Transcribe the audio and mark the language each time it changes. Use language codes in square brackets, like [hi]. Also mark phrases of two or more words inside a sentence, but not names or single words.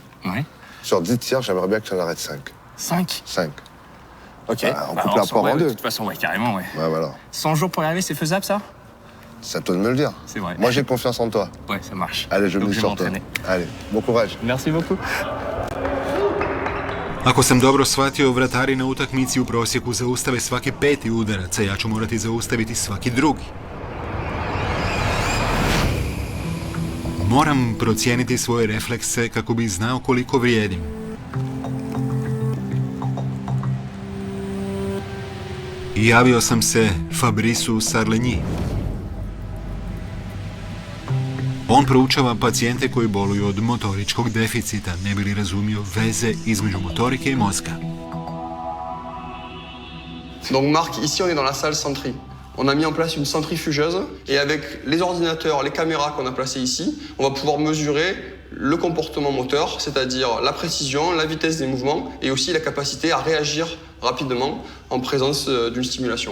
[fr] Ouais. Sur 10 tirs, j'aimerais bien que tu en arrêtes 5. 5. 5. Ok. On coupe la poire en De deux. toute façon, ouais, carrément, ouais. Ouais, voilà. 100 jours pour y arriver, c'est faisable ça? C'est à toi de me le dire. C'est vrai. Moi, j'ai confiance en toi. Ouais, ça marche. Allez, je Donc, mise vais sur toi. m'entraîner. Allez, bon courage. Merci beaucoup. [hr] Ako sam dobro shvatio, vratari na utakmici u prosjeku zaustave svaki 5. udarac, a ja ću morati zaustaviti svaki drugi. Moram procijeniti svoje reflekse kako bi znao koliko vrijedim. I javio sam se Fabrisu Sarlenyi. On proučava pacijente koji boluju od motoričkog deficita, ne bi li razumio veze između motorike i mozga. [fr] Donc Marc, ici on est dans la salle Sentry. On a mis en place une centrifugeuse et avec les ordinateurs, les caméras qu'on a placées ici, on va pouvoir mesurer le comportement moteur, c'est-à-dire la précision, la vitesse des mouvements et aussi la capacité à réagir rapidement en présence d'une stimulation.